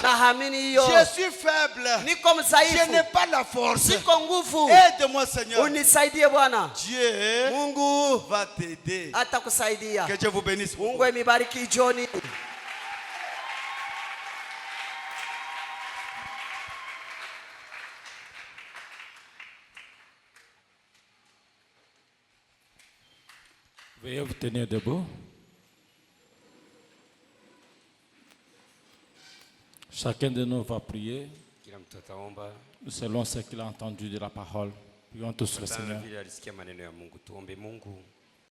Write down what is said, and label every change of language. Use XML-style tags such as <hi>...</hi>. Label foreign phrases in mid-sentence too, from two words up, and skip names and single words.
<sw>Na hamini hiyo.</sw> <fr>Je suis faible.</fr> <sw>Niko</sw> <fr>Je</fr> <sw>mzaifu.</sw> <fr>n'ai pas la force.</fr> <sw>Siko nguvu.</sw> <fr>Aide-moi Seigneur.</fr> <sw>Unisaidie Bwana.</sw> <fr>Dieu</fr> <sw>Mungu</sw> <fr>va t'aider.</fr> <sw>atakusaidia.</sw> <fr>Que Dieu vous bénisse.</fr> <sw>Mungu amibariki jioni.</sw> <fr>Veuillez vous tenir debout. Chacun de nous va prier</fr> <sw>Kila mtu ataomba</sw> <fr>selon ce qu'il a entendu de la parole. Prions tous le</fr> <sw>kama</sw> <fr>Seigneur.</fr> <sw>vile alisikia maneno ya Mungu. Tuombe Mungu.</sw>